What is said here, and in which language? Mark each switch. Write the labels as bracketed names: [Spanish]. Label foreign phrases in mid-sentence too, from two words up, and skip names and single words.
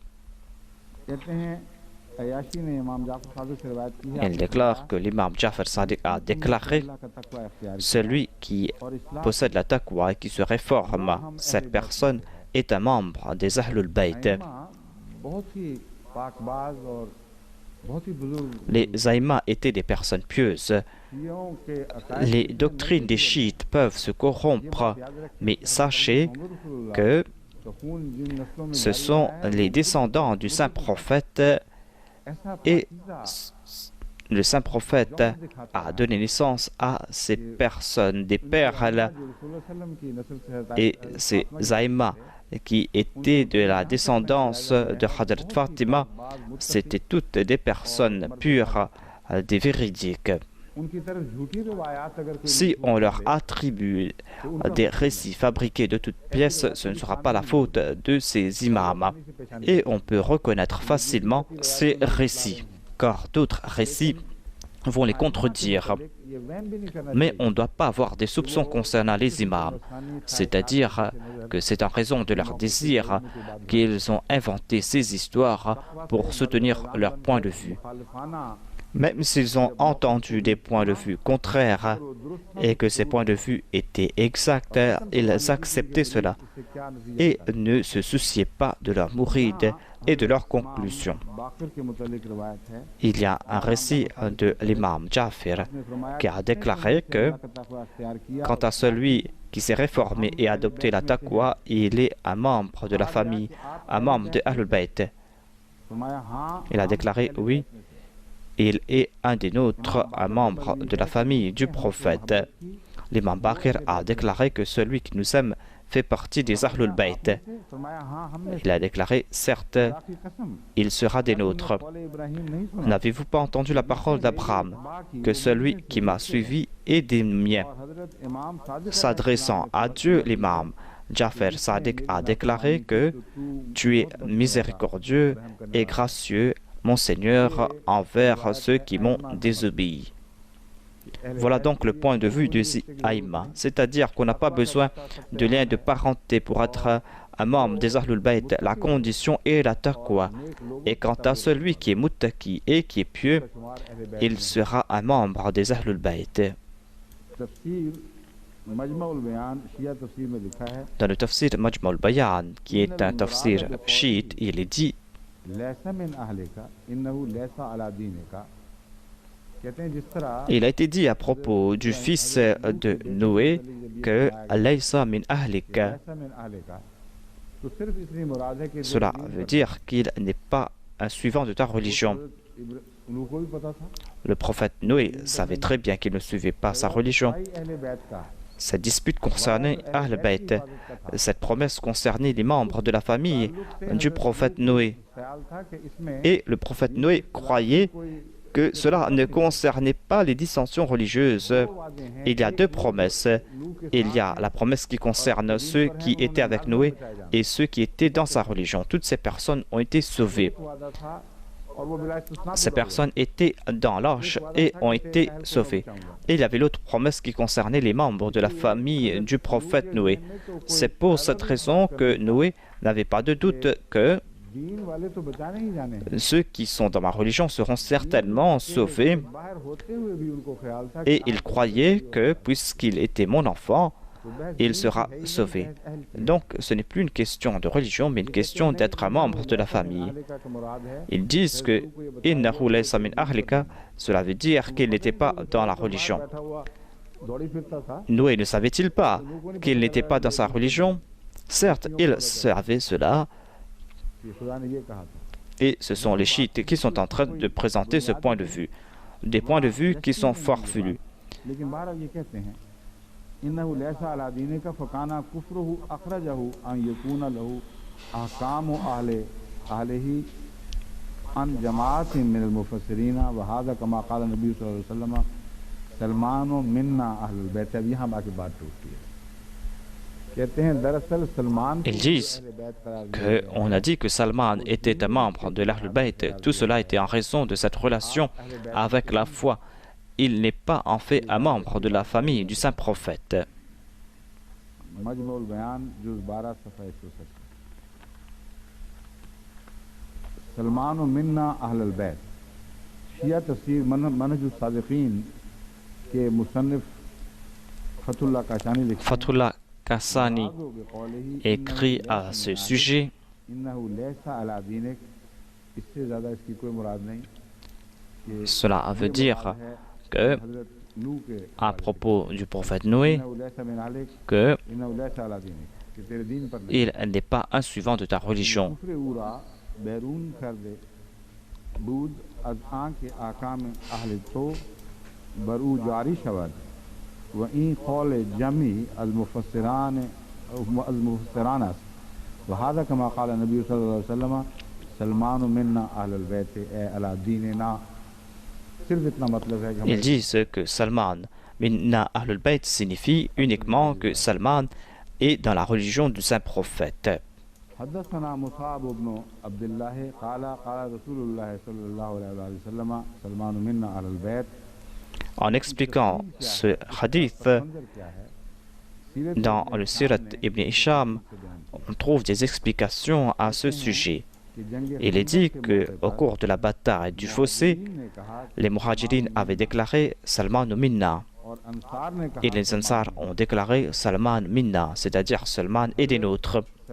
[French] Il déclare que l'imam Ja'far Sadiq a déclaré « Celui qui possède la taqwa et qui se réforme, cette personne est un membre des Ahlul Bayt. » [Urdu] پاکباز اور بہت ہی بزرگ [French] Les aïmas étaient des personnes pieuses. [Urdu] شیعوں کے عقائد [French] Les doctrines des chiites peuvent se corrompre, mais sachez que [Urdu] تو خون جن نسلوں میں [French] ce [Urdu] जारी [French] sont [Urdu] رہا ہے, [French] les descendants du saint prophète [Urdu] ऐसा [French] et [Urdu] पाकीज़ा [French] le saint prophète a donné naissance à ces personnes, des perles, [Urdu] جو رسول سلم کی نسل سے [French] et ces aïmas qui étaient de la descendance de Hadrat Fatima, c'étaient toutes des personnes pures, des véridiques. [Urdu] ان کی طرف جھوٹی روایات اگر کوئی [French] Si on leur attribue des récits fabriqués de toutes pièces, ce ne sera pas la faute de ces imams. Et on peut reconnaître facilement ces récits, car d'autres récits vont les contredire. [Urdu] یہ وہم بھی نہیں کرنا [French] Mais on ne doit pas avoir des soupçons concernant les imams, c'est-à-dire que c'est en raison de leur désir qu'ils ont inventé ces histoires pour soutenir leur point de vue. [Urdu] मुखालिफाना [French] Même s'ils ont entendu des points de vue contraires et que ces points de vue étaient exacts, ils acceptaient cela [Urdu] اس سے کیا نتیجہ [French] et ne se souciaient pas de leur mouride et de leurs conclusions. [Urdu] باقر کے متعلق روایت ہے [French] Il y a un récit de l'imam Jafir [Urdu] اس نے فرمایا [French] qui a déclaré que [Urdu] اللہ کا تقویٰ اختیار کیا [French] quant à celui qui s'est réformé et adopté la taqwa, il est un membre de la famille, un membre de Ahlul Bayt. [Urdu] فرمایا ہاں [French] Il a déclaré oui, il est un des nôtres, un membre de la famille du prophète. L'imam Bakr a déclaré que celui qui nous aime fait partie des Ahlul Bayt. [Urdu] فرمایا ہاں ہم نے [French] Il a déclaré, certes, [Urdu] کی قسم [French] il sera des nôtres. [Urdu] قول ابراہیم نہیں سنا [French] N'avez-vous pas entendu la parole d'Abraham, que celui qui m'a suivi est des miens? [Urdu] اور حضرت امام صادق [French] S'adressant à Dieu, l'imam Jafar Sadiq a déclaré que tu es miséricordieux et gracieux, mon Seigneur, envers ceux qui m'ont désobéi. Voilà donc le point de vue de Aïma, c'est-à-dire qu'on n'a pas besoin de lien de parenté pour être un membre des Ahlul Bayt. La condition est la taqwa. Et quant à celui qui est muttaqi et qui est pieux, il sera un membre des Ahlul Bayt. [Urdu] تفسیر مجمع البیان شیعہ تفسیر میں لکھا ہے [French] Dans le tafsir Majma al-Bayan, qui est un tafsir chiite, il est dit [Arabic] ليس من أهلك إنه ليس على دينك [Urdu] کہتے ہیں جس طرح [French] il a été dit à propos du fils de Noé que [Arabic] ليس من أهلك. ليس من أهلك [Urdu] تو صرف اس لیے مراد ہے کہ [French] Cela veut dire qu'il n'est pas un suivant de ta religion. [Urdu] ان کو بھی پتا تھا [French] Le prophète Noé savait très bien qu'il ne suivait pas sa religion. [Urdu] بھائی اہل بیت کا [French] Cette dispute concernait Ahl Bayt. Cette promesse concernait les membres de la famille du prophète Noé. [Urdu] خیال تھا کہ اس میں [French] Et le prophète Noé croyait que cela ne concernait pas les dissensions religieuses. Il y a deux promesses. Il y a la promesse qui concerne ceux qui étaient avec Noé et ceux qui étaient dans sa religion. Toutes ces personnes ont été sauvées. [Urdu] وعدہ تھا اور وہ بلا استثنا [French] Ces personnes étaient dans l'arche et ont été sauvées. Et il y avait l'autre promesse qui concernait les membres de la famille du prophète Noé. C'est pour cette raison que Noé n'avait pas de doute que [Urdu] دین والے تو بچانے ہی جانے ہیں [French] ceux qui sont dans ma religion seront certainement sauvés. [Urdu] باہر ہوتے ہوئے بھی ان کو خیال تھا [French] Et il croyait que, puisqu'il était mon enfant, il sera sauvé. Donc, ce n'est plus une question de religion, mais une question d'être un membre de la famille. Ils disent que [Arabic] إنه ليس من أهلك, [French] cela veut dire qu'il n'était pas dans la religion. Noé ne savait-il pas qu'il n'était pas dans sa religion? Certes, il savait cela, et ce sont les chiites qui sont en train de présenter ce point de vue. Des points de vue qui sont farfelus. [Arabic] إنه ليس على دينك فكان كفره أخرجه أن يكون له أحكام أهل أهله عن جماعة من المفسرين وهذا كما قال النبي صلى الله عليه وسلم سلمان منا أهل البيت. [Urdu] اب یہاں باقی بات ٹوٹتی ہے. کہتے ہیں دراصل سلمان [French] Ils disent qu'on a dit que Salman était un membre de l'Ahlul Bayt. Tout cela était en raison de cette relation avec la foi. Il n'est pas en fait un membre de la famille du saint prophète. [Urdu] مجمع البیان جز 12 صفحہ 160 [Arabic] سلمان منا أهل البيت [Urdu] شیعہ تفسیر منہج الصادقین کے مصنف فتح اللہ کاشانی لکھتے ہیں [French] Fatullah Kassani écrit à ce sujet [Arabic] إنه ليس على دينك [Urdu] اس سے زیادہ اس کی کوئی مراد نہیں کہ [French] Cela veut dire que, [Urdu] حضرت نوح کے [French] à propos du prophète Noé, [Arabic] إنه ليس من آلك [French] qu'il [Arabic] إنه ليس على دينك, [Urdu] کہ تیرے دین پر نہیں [French] n'est pas un suivant de ta religion. [Persian] کفر او را بیرون کرده بود از آن که احکام اهل تو بر او جاری شود و این قول جمیع المفسران [Arabic] وهذا كما قال النبي صلى الله عليه وسلم سلمان منا أهل البيت أي على ديننا. [Urdu] صرف اتنا مطلب ہے کہ [French] Ils disent que [Arabic] سلمان منا أهل البيت [French] signifie uniquement que Salman est dans la religion du saint prophète. [Arabic] حدثنا مصعب بن عبد الله قال قال رسول الله صلى الله عليه وسلم سلمان منا أهل البيت. [French] En expliquant ce hadith, dans le Sirat Ibn Hisham, on trouve des explications à ce sujet. Il est dit qu'au cours de la bataille du fossé, les Muhajirines avaient déclaré Salman Minna et les Ansar ont déclaré Salman Minna, c'est-à-dire Salman est des nôtres.